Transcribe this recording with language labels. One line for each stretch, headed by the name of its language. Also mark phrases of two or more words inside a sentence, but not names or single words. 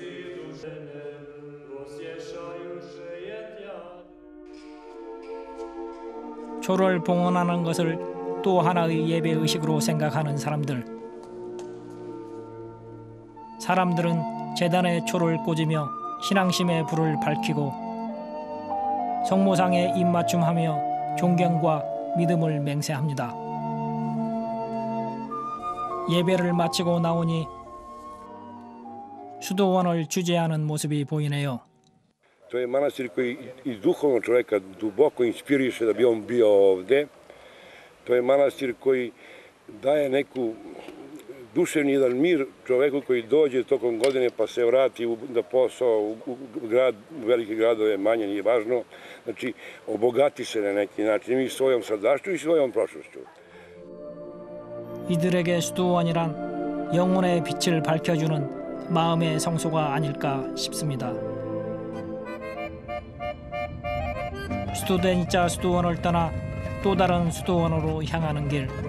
Korean: 초를 봉헌하는 것을 또 하나의 예배 의식으로 생각하는 사람들은 제단에 초를 꽂으며 신앙심의 불을 밝히고 성모상에 입맞춤하며 존경과 믿음을 맹세합니다. 예배를 마치고 나오니 수도원을 주재하는 모습이 보이네요.
Serbian: To je manastir koji i duhovno čovjeka duboko inspiriše da bi on bio ovde. To je manastir koji daje neku duševni jedan mir čoveku koji dođe tokom godine pa se vrati na posao u grad, u velike gradove, manje nije važno. Znači, obogati se na neki način i svojom sadašću i svojom prošlošću.
Korean: 이들에게 수도원이란 영혼의 빛을 밝혀주는 마음의 성소가 아닐까 싶습니다. 스투데니짜 수도원을 떠나 또 다른 수도원으로 향하는 길.